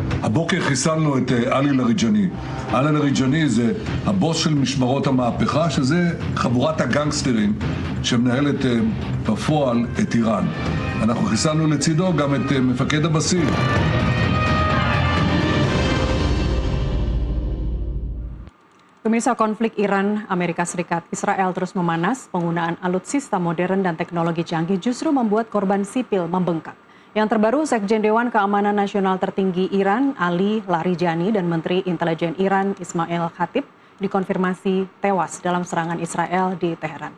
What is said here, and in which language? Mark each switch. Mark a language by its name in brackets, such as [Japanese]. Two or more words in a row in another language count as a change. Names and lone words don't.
[Hebrew] הבוקר חיסלנו את עלי לריג'אני. עלי לריג'אני זה הבוס של משמרות המהפכה, שזה חבורת הגנגסטרים שמנהלת בפועל את איראן. אנחנו חיסלנו לצידו גם את מפקד הבסיס. [Indonesian] Pemirsa, konflik Iran, Amerika Serikat, Israel terus memanas. Penggunaan alutsista modern dan teknologi canggih justru membuat korban sipil membengkak. Yang terbaru, Sekjen Dewan Keamanan Nasional tertinggi Iran, Ali Larijani, dan Menteri Intelijen Iran, Ismail Khatib, dikonfirmasi tewas dalam serangan Israel di Teheran.